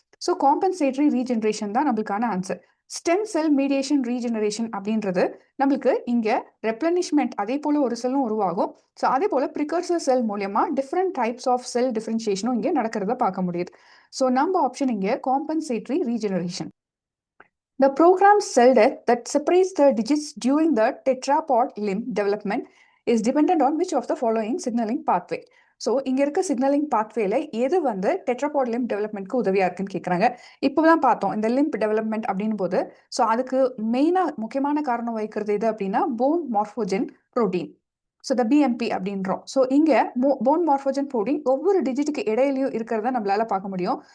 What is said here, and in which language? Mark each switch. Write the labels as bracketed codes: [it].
[ta] So compensatory regeneration தான் நம்மளுக்கான answer. Stem cell mediation regeneration அப்படின்றது நம்மளுக்கு இங்க ரெப்ளனிஷ்மெண்ட் அதே போல ஒரு செல்லும் உருவாகும். ஸோ அதே போல ப்ரிகர்சர் செல் மூலியமா டிஃப்ரெண்ட் டைப்ஸ் ஆஃப் செல் டிஃபரன்ஷியேஷனும் இங்கே நடக்கிறத பார்க்க முடியுது. ஸோ நம்ம ஆப்ஷன் இங்கே compensatory regeneration. [en] The programmed cell death that separates the digits during the tetrapod limb development is dependent on which of the following signaling pathway. [ta] So இங்க இருக்க signalling பாத்வேல எது வந்து டெட்ராபாட் லிம்ப் டெவலப்மெண்ட்க்கு உதவியா இருக்குன்னு கேட்குறாங்க. இப்போதான் பார்த்தோம் இந்த லிம்ப் டெவலப்மெண்ட் அப்படின் போது. ஸோ அதுக்கு முக்கியமான காரணம் வகிக்கிறது எது அப்படின்னா phone மார்ஃபோஜன் protein. So the BMP அப்படின்றோம். ஸோ இங்கே போன் மார்ஃபோஜன் ப்ரோட்டீன் ஒவ்வொரு டிஜிட்டுக்கு இடையிலையும் இருக்கிறத நம்மளால பார்க்க முடியும்.